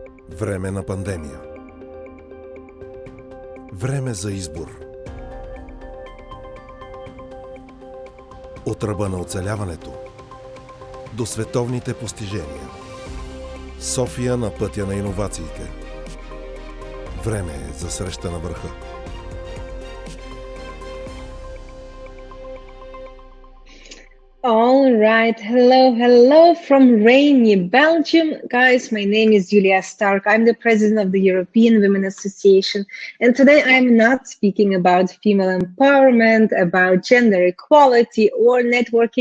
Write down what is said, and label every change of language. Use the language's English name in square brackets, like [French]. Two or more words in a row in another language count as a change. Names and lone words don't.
[Bulgarian] Време на пандемия. Време за избор. От ръба на оцеляването до световните постижения. София на пътя на иновациите. Време е за среща на върха. [English] All right. Hello from rainy Belgium. Guys, my name is Yulia. I'm the president of the European Women Association. And today I'm not speaking about female empowerment, about gender equality or networking.